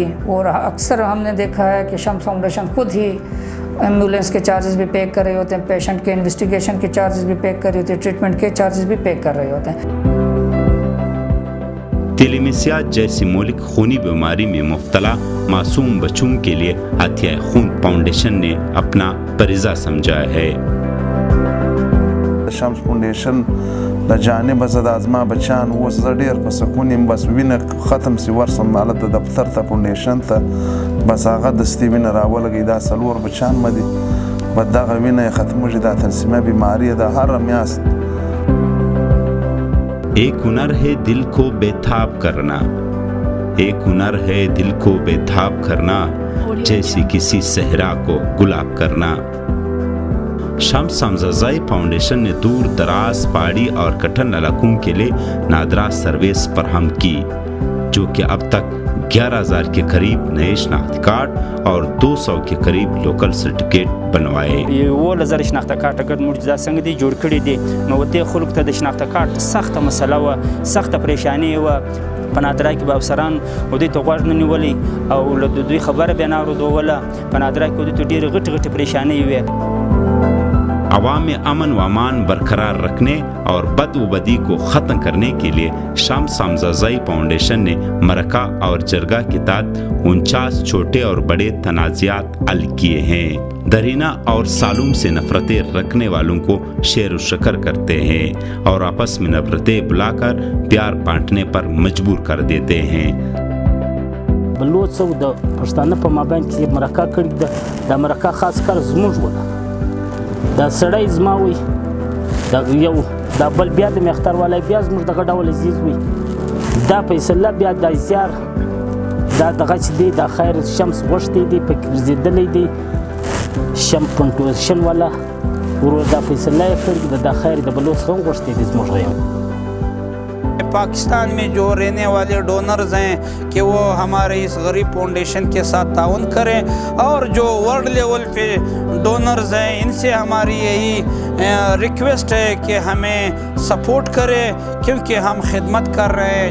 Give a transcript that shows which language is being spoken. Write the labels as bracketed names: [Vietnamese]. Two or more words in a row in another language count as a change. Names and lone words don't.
[Urdu] اور اکثر ہم نے دیکھا ہے کہ شمس فاؤنڈیشن خود ہی ایمبولینس کے چارجز بھی پے کر رہے ہوتے ہیں، پیشنٹ کے انویسٹیگیشن کے چارجز بھی پے کر رہے ہوتے ہیں، ٹریٹمنٹ کے چارجز بھی پے کر رہے ہوتے ہیں. تیلیمیسیا جیسی مولک خونی بیماری میں مبتلا معصوم بچوں کے لیے عطیہ خون فاؤنڈیشن نے اپنا فریضہ سمجھا ہے. [Pashto] شمس فاؤنڈیشن د جانب زه د ازما بچیان اوس زه ډېر په سکون یم. بس وینه ختم سی ورسم مالت د دفتر ته فاونډیشن ته بس هغه دستي وینه راولګي. دا 4 بچیان مه دي بس دغه وینه یې ختمېږي. دا تلسیمه بیماري ده هره میاشت. [Urdu] ایک ہنر ہے دل کو بیتاب کرنا، ایک ہنر ہے دل کو بیتاب کرنا، جیسے کسی صحرا کو گلاب کرنا. شمس حمزہ فاؤنڈیشن نے دور دراز پہاڑی اور کٹھن علاقوں کے لیے نادرہ سروس فراہم کی جو کہ اب تک 11,000 کے قریب نئے شناختی کارڈ اور 200 کے قریب [English] local certificate [Urdu] بنوائے. [Pashto] 11,000 شناخته کارت اگر موږ دا څنګه دی جوړ کړی دي نو دې خلکو ته د شناخته کارت سخته مسله وه، سخته پریشانی وه. په نادرا کې به افسران دوی ته غوږ نه نیولی او له دوی خبره بیا نه اورېدوله. په نادرا کې دوی ته ډېرې غټې غټې پریشانۍ وې. [Urdu] عوام میں امن و امان برقرار رکھنے اور بد و بدی کو ختم کرنے کے لیے شمس حمزہ فاؤنڈیشن نے مرکہ اور جرگہ کے تحت 49 چھوٹے اور بڑے تنازعات حل کیے ہیں. درینہ اور سالوں سے نفرتیں رکھنے والوں کو شیر و شکر کرتے ہیں اور آپس میں نفرتیں بلا کر پیار بانٹنے پر مجبور کر دیتے ہیں. [Pashto] بلوڅ او د پښتانه په مابین کې مرکه کړې ده. دا مرکه خاص کار زموږ وله. دا سړی زما وي، دا یو دا بل بیا د مختار والی بیا زموږ دغه ډول عزیز وي. دا فیصله بیا د زیار دا دغه چې دی دا خیر شمس غوښتی دی پکې ګرځېدلی دی. شن والا ورور دا فیصله یې کړې دا خیر د بلوڅ هم غوښتی دی زموږ غیم. [Urdu] پاکستان میں جو رہنے والے ڈونرز ہیں کہ وہ ہمارے اس غریب فاؤنڈیشن کے ساتھ تعاون کریں اور جو [English] world level [Urdu] پہ ڈونرز ہیں ان سے ہماری یہی ریکویسٹ ہے کہ ہمیں سپورٹ کرے کیونکہ ہم خدمت کر رہے ہیں.